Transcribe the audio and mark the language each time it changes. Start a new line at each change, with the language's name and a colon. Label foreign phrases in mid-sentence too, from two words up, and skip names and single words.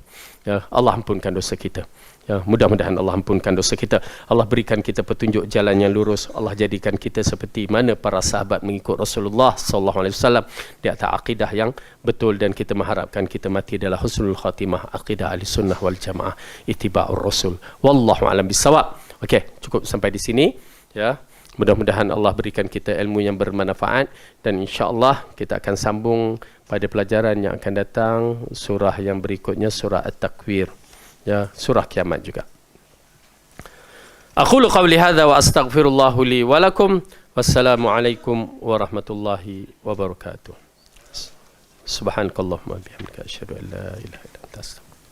Malay: Ya, Allah ampunkan dosa kita. Ya, mudah-mudahan Allah ampunkan dosa kita. Allah berikan kita petunjuk jalan yang lurus. Allah jadikan kita seperti mana para sahabat mengikut Rasulullah
Arabic: صلى الله عليه وسلم
Malay: di atas akidah yang betul, dan kita mengharapkan kita mati dalam
Arabic: حسن الخاتمة,
Malay: akidah
Arabic: أهل السنة والجماعة, اتباع الرسول. والله أعلم بالصواب.
Malay: Okey, cukup sampai di sini, ya. Mudah-mudahan Allah berikan kita ilmu yang bermanfaat, dan
Arabic: إن شاء الله
Malay: kita akan sambung pada pelajaran yang akan datang, surah yang berikutnya, surah At-Takwir. Ya, surah kiamat juga.
Arabic: أقول قولي هذا وأستغفر الله لي ولكم. والسلام عليكم ورحمة الله وبركاته. سبحانك اللهم وبحمدك أشهد أن لا إله إلا أنت أستغفرك